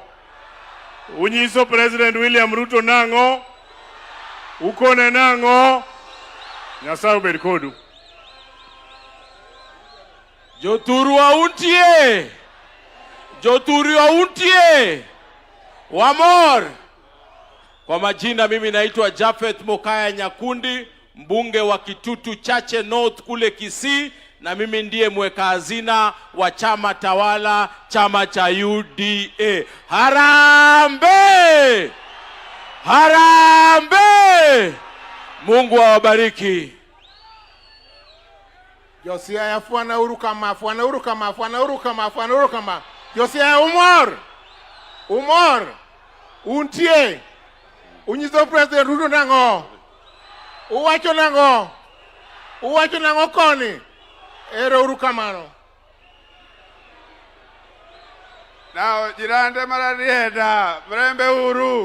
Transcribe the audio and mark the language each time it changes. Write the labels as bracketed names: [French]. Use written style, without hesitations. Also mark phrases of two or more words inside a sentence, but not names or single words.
[Luo (Kenya and Tanzania)] Unyiso President William Ruto nango. Ukone nango. Nyasaye obed kodu. Joturwa untie. Joturwa untie. Wamor. [Swahili] Kwa majina mimi naitwa Japhet Mokaya Nyakundi, mbunge wa Kitutu Chache North kule Kisii, na mimi ndiye mweka hazina wa chama tawala, chama cha UDA. Harambe! Harambe! Mungu awabariki. [Luo (Kenya and Tanzania)] Siaya fuana urukama, fuana urukama, fuana urukama, fuana urukama. Siaya umor. Umor. Untie. Unyiso President Ruto nango. Uwacho nango. Uwacho nango koni. Ero urukamano. Now, jirande Rarieda, mrembe uru.